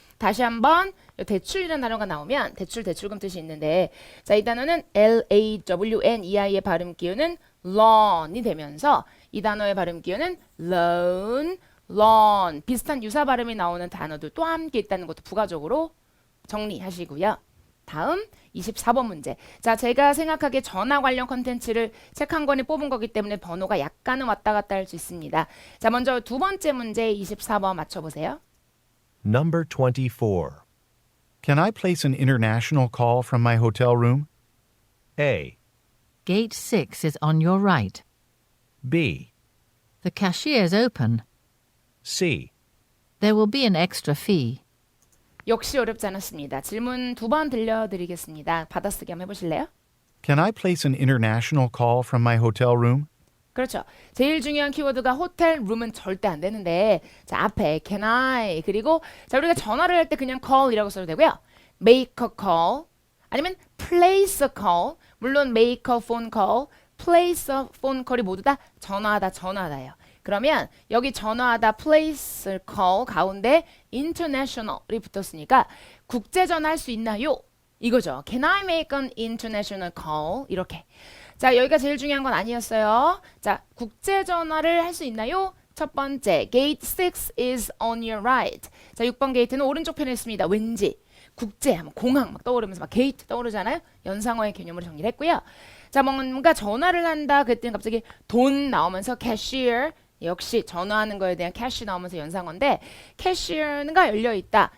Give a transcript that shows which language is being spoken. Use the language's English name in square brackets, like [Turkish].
[Korean] 다시 한번 대출이라는 단어가 나오면 대출금 뜻이 있는데 자, 이 단어는 L-A-W-N-E-I의 발음 기호는 loan이 되면서 이 단어의 발음 기호는 loan, loan 비슷한 유사 발음이 나오는 단어들 또 함께 있다는 것도 부가적으로 정리하시고요. 다음 24번 문제. 자, 제가 생각하기에 전화 관련 컨텐츠를 책 한 권에 뽑은 거기 때문에 번호가 약간은 왔다 갔다 할 수 있습니다. 자, 먼저 두 번째 문제 24번 맞춰보세요. [English] Number 24. Can I place an international call from my hotel room? A, Gate 6 is on your right. B, The cashier's open. C, There will be an extra fee. [Korean] 역시 어렵지 않았습니다. 질문 두 번 들려드리겠습니다. 받아쓰기 한번 해보실래요? [English] Can I place an international call from my hotel room? [Korean] 그렇죠. 제일 중요한 키워드가 호텔 룸은 절대 안 되는데 자 앞에 can I 그리고 자 우리가 전화를 할 때 그냥 call이라고 써도 되고요. [English] make a call 아니면 place a call 물론 make a phone call, place a phone call이 [Korean] 모두 다 전화하다예요. 그러면 여기 전화하다 place a call 가운데 international이 붙었으니까 국제 전화할 수 있나요? 이거죠. [English] Can I make an international call? [Korean] 이렇게. 자, 여기가 제일 중요한 건 아니었어요. 자, 국제 전화를 할 수 있나요? [English] 첫 번째, gate 6 is on your right. [Korean] 자, 6번 게이트는 오른쪽 편에 있습니다. 왠지 국제 하면 공항 막 떠오르면서 막 게이트 떠오르잖아요. 연상어의 개념으로 정리를 했고요. 자, 뭔가 전화를 한다 그랬더니 갑자기 돈 나오면서 cashier 역시 전화하는 거에 대한 캐시 나오면서 연상어인데 캐시어가 열려있다.